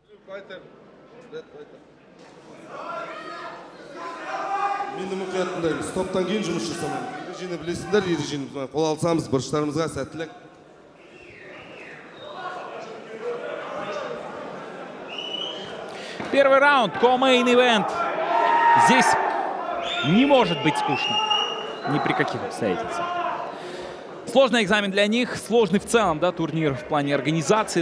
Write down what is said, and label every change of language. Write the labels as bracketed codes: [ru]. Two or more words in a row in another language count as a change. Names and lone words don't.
[kk] Менде мұқият тыңдаймыз. Топтан кейін жұмыс жасамаймыз. Ережені білесіңдер, ережені қол алсамыз, бұрыштарымызға сәттілік. [ru] Первый раунд, [en] co-main event. [ru] Здесь не может быть скучно. Ни при каких обстоятельствах. Сложный экзамен для них, сложный в целом, да, турнир в плане организации.